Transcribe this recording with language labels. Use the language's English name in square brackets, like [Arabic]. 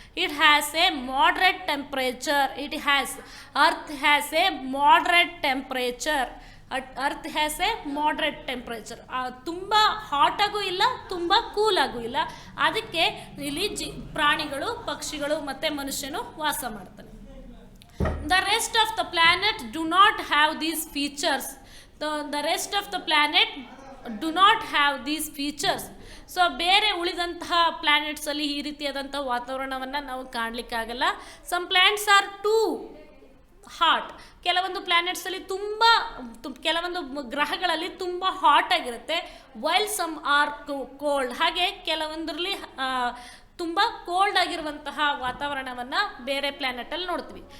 [English] It has a moderate temperature. Earth has a moderate temperature. Earth has a moderate temperature. [Kannada] ತುಂಬ ಹಾಟಾಗೂ ಇಲ್ಲ, ತುಂಬ ಕೂಲಾಗೂ ಇಲ್ಲ. ಅದಕ್ಕೆ ಇಲ್ಲಿ ಪ್ರಾಣಿಗಳು, ಪಕ್ಷಿಗಳು ಮತ್ತು ಮನುಷ್ಯನು ವಾಸ ಮಾಡ್ತಾನೆ. [English] The rest of the planet do not have these features. The rest of the planet do not have these features. [Kannada] So ಬೇರೆ ಉಳಿದಂತಹ ಪ್ಲ್ಯಾನೆಟ್ಸಲ್ಲಿ ಈ ರೀತಿಯಾದಂಥ ವಾತಾವರಣವನ್ನು ನಾವು ಕಾಣಲಿಕ್ಕಾಗಲ್ಲ. [English] Some planets are too hot. [Kannada] ಕೆಲವೊಂದು ಪ್ಲ್ಯಾನೆಟ್ಸಲ್ಲಿ ಕೆಲವೊಂದು ಗ್ರಹಗಳಲ್ಲಿ ತುಂಬ ಹಾಟ್ ಆಗಿರುತ್ತೆ. [English] While some are cold. [Kannada] ಹಾಗೆ ಕೆಲವೊಂದರಲ್ಲಿ ತುಂಬ ಕೋಲ್ಡ್ ಆಗಿರುವಂತಹ ವಾತಾವರಣವನ್ನು ಬೇರೆ ಪ್ಲ್ಯಾನೆಟಲ್ಲಿ ನೋಡ್ತೀವಿ.